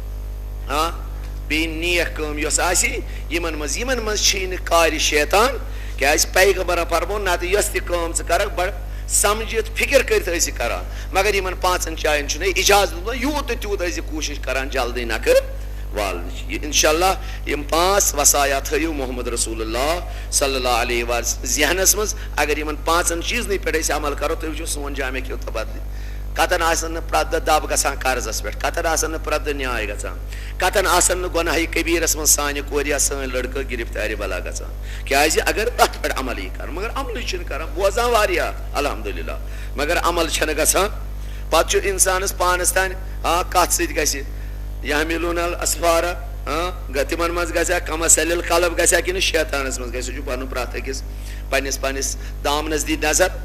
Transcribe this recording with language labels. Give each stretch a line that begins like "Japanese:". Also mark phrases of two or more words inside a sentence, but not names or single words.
Kashmiri: بیٚیہِ نیک کٲم یۄس آسہِ یمن منٛز چھی نہٕ کارِ شیطان کیازِ پیغمبرن فرمون نتہٕ یۄس تہِ کٲم ژٕ کرکھ بڑٕ سمجھِتھ فکر کٔرِتھ ٲسۍ یہِ کران مگر یمن پانژن جاین چھُنہٕ اجازت دیُتمُت یوٗت تہٕ تیوٗت ٲسۍ کوٗشش کران جلدی نکھٕ والنٕچ یہ انشاءاللہ یم 5 وصایا تھٲیِو محمد رسول اللہ
Arabic: صلی اللہ علیہ وسلم
Kashmiri: ذہنس مز اگر یمن 5 چیزنٕے پٮ۪ٹھ أسۍ عمل کرو تُہۍ وٕچھِو سون جامع کیو تبدیلی کتن آسن نہٕ پرٛٮ۪تھ دۄہ دب گژھان قرضس پٮ۪ٹھ کتن آسن نہٕ پرٛٮ۪تھ دۄہ نیاے گژھان کتن آسن نہٕ گۄناہہِ کبیٖرس منٛز سانہِ کورِ یا سٲنۍ لڑکہٕ گرفتارِ بلا گژھان کیازِ اگر اتھ پٮ۪ٹھ عمل یی کرُن مگر عملٕے چھِنہٕ کران بوزان واریاہ الحمدللہ مگر عمل چھنہٕ گژھان پتہٕ چھُ انسانس پانس تانۍ کتھ سۭتۍ گژھِ
Arabic: یحملون الاسفارا
Kashmiri: تمن منٛز گژھِ کم سلیل قلب گژھِ کنہٕ شیطانس منٛز گژھِ سُہ چھُ پنُن پرٛٮ۪تھ أکِس پننِس دامنس دی نظر